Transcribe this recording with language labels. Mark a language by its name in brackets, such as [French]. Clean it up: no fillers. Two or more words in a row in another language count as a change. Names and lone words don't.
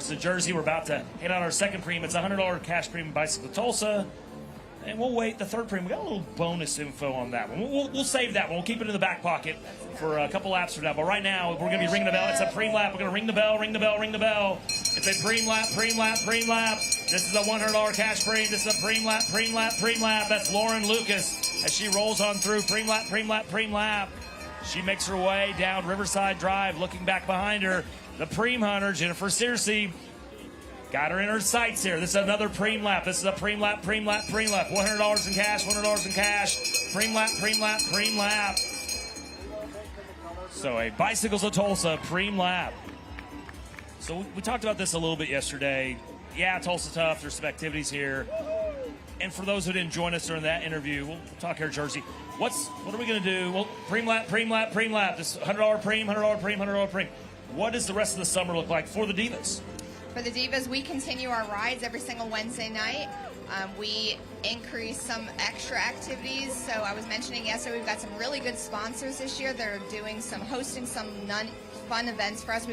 [English] So Jersey, we're about to hit on our second pream. It's a $100 cash premium bicycle to Tulsa. And we'll wait the third pream. We got a little bonus info on that one. We'll save that one. We'll keep it in the back pocket for a couple laps from now. But right now, we're going to be ringing the bell. It's a pream lap. We're going to ring the bell, ring the bell, ring the bell. It's a pream lap, pream lap, pream lap. This is a $100 cash pream. This is a pream lap, pream lap, pream lap. That's Lauren Lucas as she rolls on through. Pream lap, pream lap, pream lap. She makes her way down Riverside Drive, looking back behind her. The pream hunter, Jennifer Searcy, got her in her sights here. This is another pream lap. This is a pream lap, pream lap, pream lap. $100 in cash, $100 in cash. Pream lap, pream lap, pream lap. So a Bicycles of Tulsa pream lap. So we talked about this a little bit yesterday. Yeah, Tulsa Tough. There's some activities here. And for those who didn't join us during that interview, we'll talk here, Jersey. What are we going to do? Well, pream lap, pream lap, pream lap. This $100 pream, $100 pream, $100 pream. What does the rest of the summer look like for the Divas? For the Divas, we continue our rides every single Wednesday night. We increase some extra activities. So I was mentioning yesterday, we've got some really good sponsors this year. They're hosting some fun events for us.